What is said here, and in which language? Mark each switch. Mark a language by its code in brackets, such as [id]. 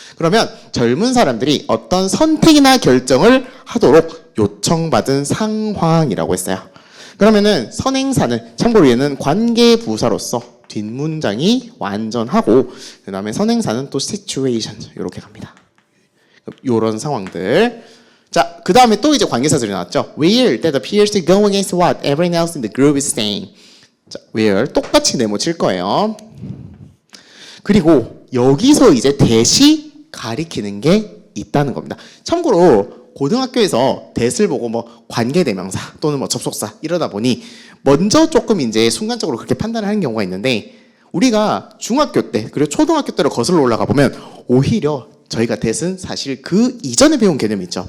[ko] 그러면 젊은 사람들이 어떤 선택이나 결정을 하도록 요청받은 상황이라고 했어요. 그러면은 선행사는 참고로 얘는 관계부사로서 뒷문장이 완전하고 그 다음에 선행사는 또 situation 이렇게 갑니다. 요런 상황들. 자, 그 다음에 또 이제 관계사절이 나왔죠. [en] Where that appears to go against what everyone else in the group is saying. [ko] 자, where 똑같이 네모 칠 거예요. 그리고 여기서 이제 대시 가리키는 게 있다는 겁니다. 참고로 고등학교에서 대를 보고 뭐 관계대명사 또는 뭐 접속사 이러다 보니 먼저 조금 이제 순간적으로 그렇게 판단을 하는 경우가 있는데 우리가 중학교 때 그리고 초등학교 때로 거슬러 올라가 보면 오히려 저희가 대은 사실 그 이전에 배운 개념이 있죠.